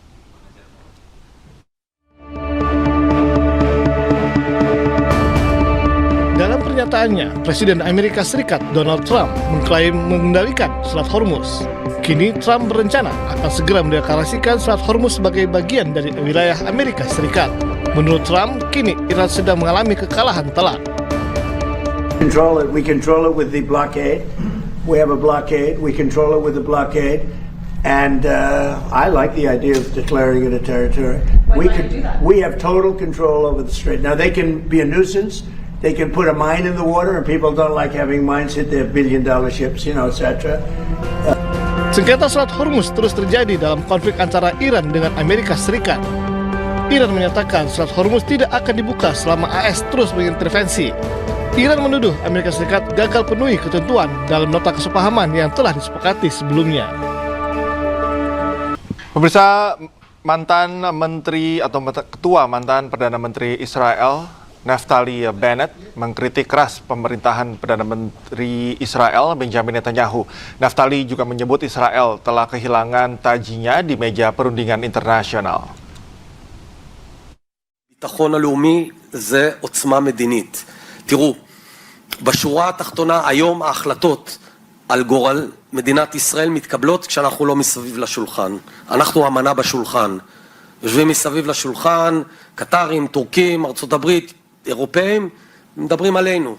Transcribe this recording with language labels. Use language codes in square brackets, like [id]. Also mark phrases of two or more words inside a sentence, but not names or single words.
[id] Dalam pernyataannya, Presiden Amerika Serikat Donald Trump mengklaim mengendalikan Selat Hormuz. Kini Trump berencana akan segera mendeklarasikan Selat Hormuz sebagai bagian dari wilayah Amerika Serikat. Menurut Trump, kini Iran sedang mengalami kekalahan telak. [en] We control it with the blockade. We have a blockade. We control it with the blockade. And I like the idea of declaring it a territory. We have total control over the strait. Now, they can be a nuisance. They can put a mine in the water, and people don't like having mines hit their billion-dollar ships, you know, etc. [id] Sengketa Selat Hormuz terus terjadi dalam konflik antara Iran dengan Amerika Serikat. Iran menyatakan Selat Hormuz tidak akan dibuka selama AS terus mengintervensi. Iran menuduh Amerika Serikat gagal penuhi ketentuan dalam nota kesepahaman yang telah disepakati sebelumnya. Pemirsa, mantan menteri atau ketua mantan Perdana Menteri Israel, Naftali Bennett, mengkritik keras pemerintahan Perdana Menteri Israel Benjamin Netanyahu. Naftali juga menyebut Israel telah kehilangan tajinya di meja perundingan internasional. [he] הביטחון הלאומי זה עוצמה מדינית. תראו, בשורה התחתונה היום ההחלטות על גורל מדינת ישראל מתקבלות כשאנחנו לא מסביב לשולחן. אנחנו המנה בשולחן. יושבים מסביב לשולחן, קטרים, טורקים, ארצות הברית, אירופאים, מדברים עלינו.